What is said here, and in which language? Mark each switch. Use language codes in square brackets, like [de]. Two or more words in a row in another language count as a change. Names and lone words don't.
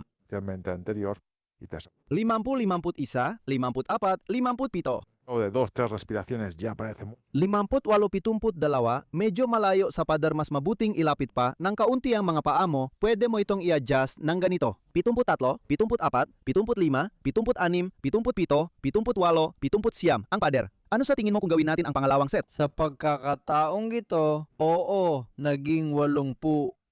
[es] Parcialmente anterior y te 50, 51, 54, 57. luego de 2-3 respiraciones ya parece 58-72, [tl] medyo malayo sa pader, mas mabuting ilapit pa ng kaunti ang mga paa mo, pwede mo itong i-adjust ng ganito. 73, 74, 75, 76, 77, 78 ang pader. Ano sa tingin mo kung gawin natin ang pangalawang set? Sa pagkakataong ito, oo, naging 80.